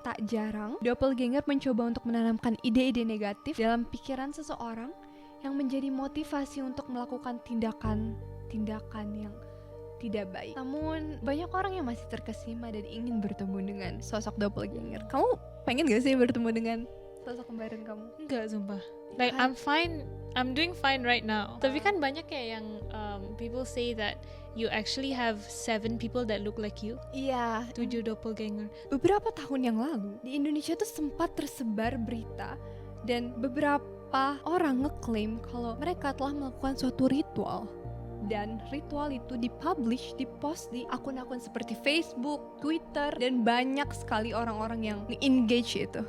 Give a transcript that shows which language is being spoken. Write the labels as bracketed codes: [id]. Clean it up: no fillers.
[id] Tak jarang, doppelganger mencoba untuk menanamkan ide-ide negatif dalam pikiran seseorang yang menjadi motivasi untuk melakukan tindakan yang tidak baik. Namun, banyak orang yang masih terkesima dan ingin bertemu dengan sosok doppelganger. Kamu pengen gak sih bertemu dengan sosok kembaran kamu? Enggak, sumpah. [en] Like I'm doing fine right now. [id] Tapi kan banyak kayak yang [en] people say that you actually have 7 people that look like you. [id] Iya. 7 doppelganger. Beberapa tahun yang lalu di Indonesia tuh sempat tersebar berita dan beberapa orang ngeklaim kalau mereka telah melakukan suatu ritual. Dan ritual itu dipublish, dipost di akun-akun seperti Facebook, Twitter, dan banyak sekali orang-orang yang nge-engage itu.